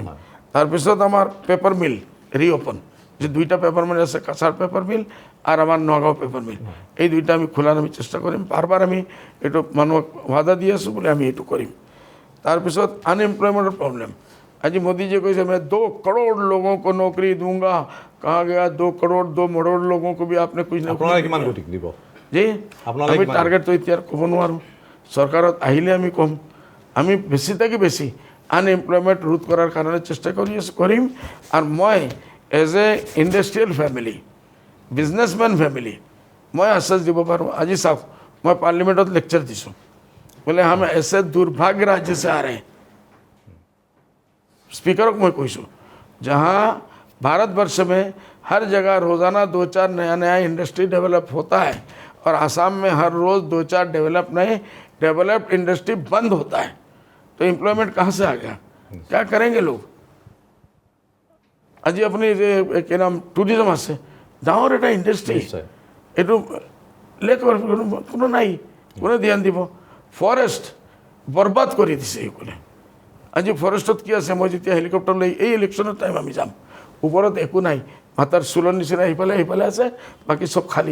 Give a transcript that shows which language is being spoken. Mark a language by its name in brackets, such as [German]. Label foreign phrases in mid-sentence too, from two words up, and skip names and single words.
[Assamese] তাৰপিছত আমাৰ [English] paper mill reopen, [Assamese] যে 2টা [English] paper mill [Assamese] আছে, কাছাৰ পেপাৰ মিল আৰু আমাৰ নগাঁও পেপাৰ মিল, এই 2টা আমি খোলাৰ আমি চেষ্টা কৰিম। বাৰবাৰ আমি এইটো মানুহক ৱাদা দি আছোঁ বুলি আমি এইটো কৰিম। তাৰপিছত [English] unemploymentৰ problem, [Assamese] আজি মোদীজীয়ে কৈছে [Hindi] मैं 2 करोड़ लोगों को नौकरी दूंगा, कहा गया 2 करोड़ 2 करोड़ लोगों को भी आपने कुछ ना [Assamese] আপোনালোকে কিমান কোটি দিব? জি আমি টাৰ্গেটটো এতিয়া ক'ব নোৱাৰোঁ, চৰকাৰত আহিলে আমি ক'ম। আমি বেছি থাকি বেছি আনএমপ্লয়মেণ্ট ৰোধ কৰাৰ কাৰণে চেষ্টা কৰিম। আৰু মই [English] as a industrial family, businessman family, [Assamese] মই আশ্বাস দিব পাৰোঁ। আজি চাওক, মই পাৰ্লিমেণ্টত লেকচাৰ দিছোঁ, বোলে [Hindi] हम ऐसे दुर्भाग्य राज्य से आ रहे हैं। स्पीकर को मैं कहूँ जहाँ भारतवर्ष में हर जगह रोज़ाना 2-4 नया [English] industry develop [Hindi] होता है और आसाम में हर रोज़ 2-4 [English] developed industry [Hindi] बंद होता है, तो एम्प्लॉयमेंट कहाँ से आ गया? क्या करेंगे लोग? [Assamese] আজি আপুনি যে কি নাম টুৰিজম আছে, ডাঙৰ এটা ইণ্ডাষ্ট্ৰী, এইটো লেকৰ কোনো নাই, কোনে ধ্যান দিব? ফৰেষ্ট বৰবাদ কৰি দিছে এইকোনে। আজি ফৰেষ্টত কি আছে? মই যেতিয়া হেলিকপ্টাৰ লৈ এই ইলেকশ্যনৰ টাইম আমি যাম, ওপৰত একো নাই, মাথাৰ চুলৰ নিচিনা সেইফালে আছে, বাকী চব খালী।